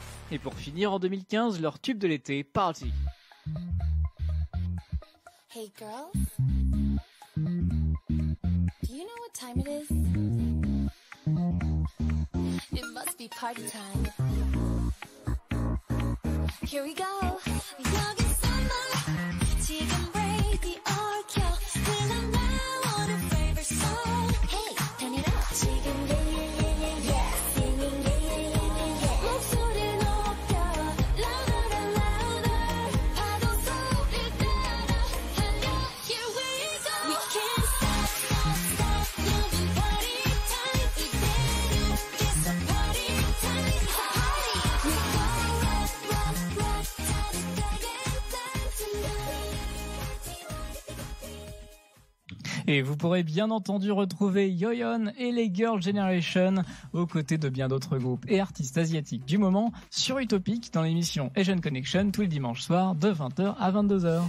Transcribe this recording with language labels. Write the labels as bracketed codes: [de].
[fr] Et pour finir en 2015, leur tube de l'été, Party. [en] Hey girls, do you know what time it is? It must be party time. Here we go. [ko] 여기 summer, 지금 radio 켜. 그냥 나오는 [en] favorite song. Hey, turn it up. [ko] 지금 [en] yeah, singing yeah. [ko] 목소리 높여, [en] louder and louder. [ko] 파도 소리 따라 달려. [en] Here we go. We can't stop, moving party time. [ko] 이대로 계속 [en] party time. Party. We go rock, [ko] 자극하게 [en] dance tonight. [fr] Et vous pourrez bien entendu retrouver Yoyon et les Girl Generation aux côtés de bien d'autres groupes et artistes asiatiques du moment sur Utopic dans l'émission Asian Connection tous les dimanches soirs de 20h à 22h.